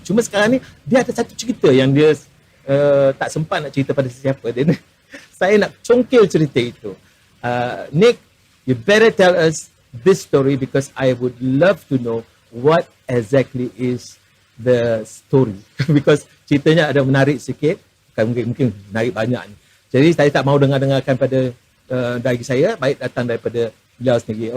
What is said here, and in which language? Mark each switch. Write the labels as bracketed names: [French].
[Malay] Cuma sekarang ni dia ada satu cerita yang dia tak sempat nak cerita pada sesiapa. Saya nak congkil cerita itu. [English] Nick, you better tell us this story because I would love to know what exactly is the story. [Malay] Because ceritanya ada menarik sikit, mungkin menarik banyak ni. Jadi saya tak mahu dengarkan pada dari saya, baik datang daripada beliau sendiri.